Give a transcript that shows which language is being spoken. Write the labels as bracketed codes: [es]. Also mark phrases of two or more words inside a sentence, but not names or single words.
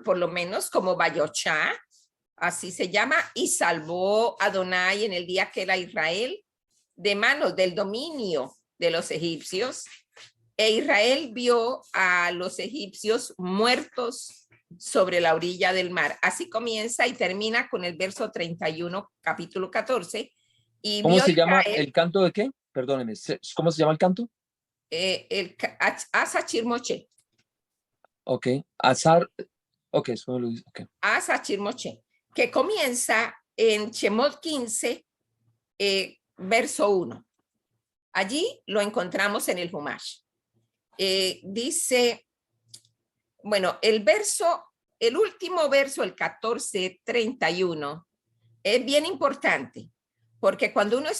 [es] por lo menos como Bayochá, así se llama, y salvó a Adonai en el día que era Israel de manos del dominio de los egipcios, e Israel vio a los egipcios muertos sobre la orilla del mar. Así comienza y termina con el verso 31, capítulo 14. Y ¿cómo se llama el canto de qué? Perdóneme, ¿cómo se llama el canto? Ashir Moshe. Ok, Azar, ok, eso lo dice. Okay. Ashir Moshe, que comienza en Shemot 15, verso 1. Allí lo encontramos en el Humash. Dice, bueno, el último verso, el 14:31, es bien importante, porque cuando uno